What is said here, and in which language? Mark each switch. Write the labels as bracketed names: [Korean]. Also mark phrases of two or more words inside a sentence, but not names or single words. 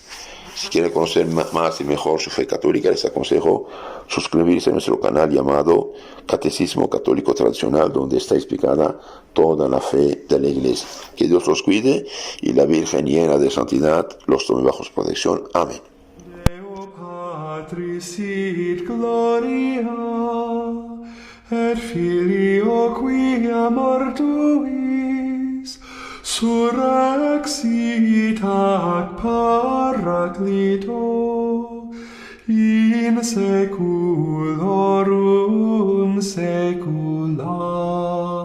[Spanish] Si quieren conocer más y mejor su fe católica, les aconsejo suscribirse a nuestro canal llamado Catecismo Católico Tradicional, donde está explicada toda la fe de la Iglesia. Que Dios los cuide y la Virgen llena de santidad los tome bajo su protección. Amén. [Latin] Deo Patris sit gloria, et Filio quia mortuis surrexit ac Paraclito in seculorum saecula.